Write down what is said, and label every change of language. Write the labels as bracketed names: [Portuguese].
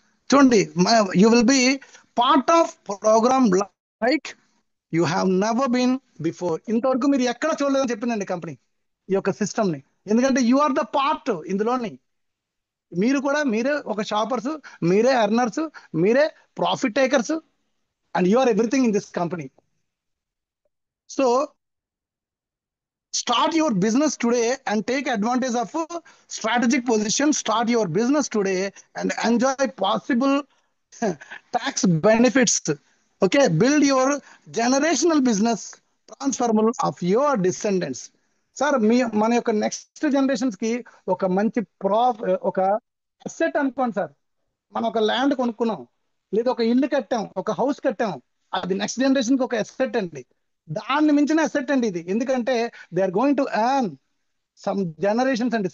[English] చూడండి, you will be part of programme like you have never been before. [Telugu] ఇంతవరకు మీరు ఎక్కడ చూడలేదని చెప్పిందండి కంపెనీ ఈ యొక్క సిస్టమ్ ని. [English] ఎందుకంటే you are the part ఇందులోని. [Telugu] మీరే ఒక షాపర్స్, మీరే ఎర్నర్స్, మీరే profit takers, [English] And you are everything in this company. So start your business today and take advantage of strategic position. Start your business today and enjoy possible tax benefits. Okay, build your generational business transferable of your descendants. [Telugu] Sir, మన యొక్క next generations కి ఒక మంచి ఒక asset అనుకోండి sir. మనం ఒక land కొనుక్కున్నాం, లేదా ఒక ఇల్లు కట్టాం, ఒక హౌస్ కట్టాం, అది నెక్స్ట్ జనరేషన్ కి ఒక అసెట్ అండి. దాన్ని మించిన అసెట్ అండి ఇది. ఎందుకంటే [English] they are going to earn some generations [Telugu] అండి.